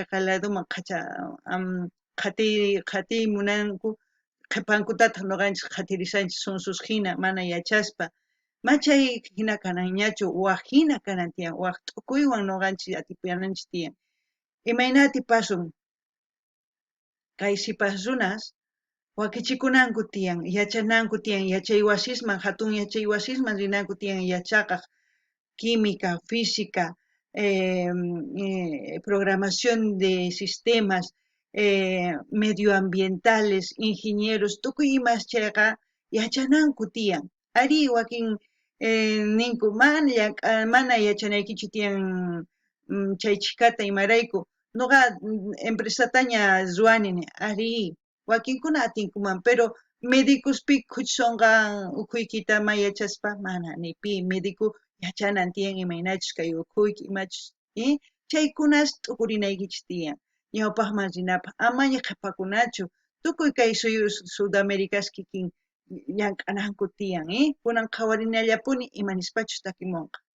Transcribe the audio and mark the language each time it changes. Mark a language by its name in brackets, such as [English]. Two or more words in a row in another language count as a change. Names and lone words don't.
[Quechua] qhati munanku qhipankutataq nuqanchis qhatirisanchis sunsus hina mana yachaspa machay hina kananñachu waq hina kanan tiyan waq t'ukuywan nuqanchis atipananchis tiyan imaynati pasun kay sipas runas wakichikunanku tiyan yachananku tiyan yachay wasisman hatun yachay wasisman rinanku tiyan yachaqaq [Spanish] química, física, programación de sistemas, medioambientales, ingenieros, [Quechua] tukuy imas chayqa yachananku tiyan. Ari wakin ninku mana yachanaykichu tiyan chay chikata imarayku. Nuqa empresataña ruwanini, ari wakinkuna atinkuman, pero médicospik kuchunqan ukhuykita mayachaspa mana nipi médico yachanan tiyan imaynachus kay ukhuyki imachus chaykunas t'ukurinaykichis tiyan ñawpaqman rinapaq amaña qhipakunachu tukuy kay Sudamerica's kikin llank'ananku tiyan kunan qhawarinallapuni imanispachus takimunqa